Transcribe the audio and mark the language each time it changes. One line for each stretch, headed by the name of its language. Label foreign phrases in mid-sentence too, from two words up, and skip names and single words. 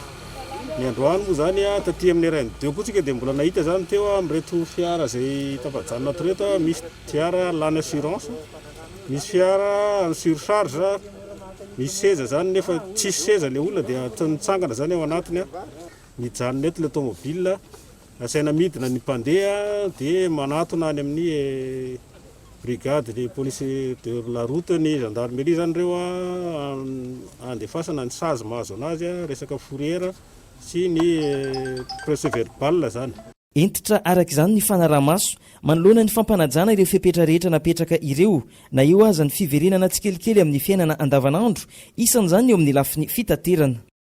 Malagasy: Ny androany moa zany taty amin'ny RN 2 koa tsika dia mbola nahita zany teo amin'ireto fiara izay tafajanona reto misy fiara lany assurance, misy fiara
French: en surcharge,
Malagasy: misy seza zany nefa tsisy seza ilay olona dia mitsangana zany ao anatiny mijanona eto ilay tomobile. Asaina midina ny mpandeha dia manatona any amin'ny
French: brigade de police de la route
Malagasy: ny gendarmerie zany ireo andefasana ny sazy mahazo anazy resaka fourrière sy ny
French: procès verbal
Malagasy: zany. Entitra arak'izany ny fanaramaso manoloana ny fampanajana ireo fepetra rehetra napetraka ireo na eo aza ny fiverenana tsikelikely amin'ny fiainana andavanandro isan'izany eo amin'ny lafin'ny fitaterana.